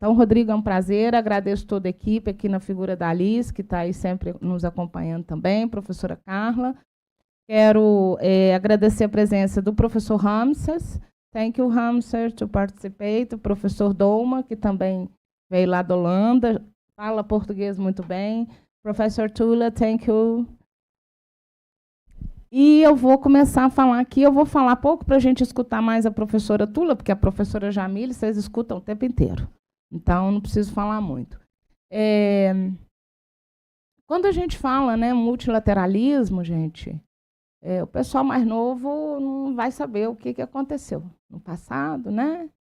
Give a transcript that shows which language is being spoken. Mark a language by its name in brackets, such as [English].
[Portuguese] Então, Rodrigo, é um prazer, agradeço toda a equipe, aqui na figura da Alice, que está aí sempre nos acompanhando também, professora Carla. Quero agradecer a presença do professor Ramses. [English] Thank you, Ramses, to participate. [Portuguese] O professor Dolma, que também veio lá da Holanda, fala português muito bem. [English] Professor Tula, thank you. [Portuguese] E eu vou começar a falar aqui, eu vou falar pouco para a gente escutar mais a professora Tula, porque a professora Jamile, vocês escutam o tempo inteiro. Então, não preciso falar muito. Quando a gente fala, né, multilateralismo, gente, o pessoal mais novo não vai saber o que aconteceu no passado, né?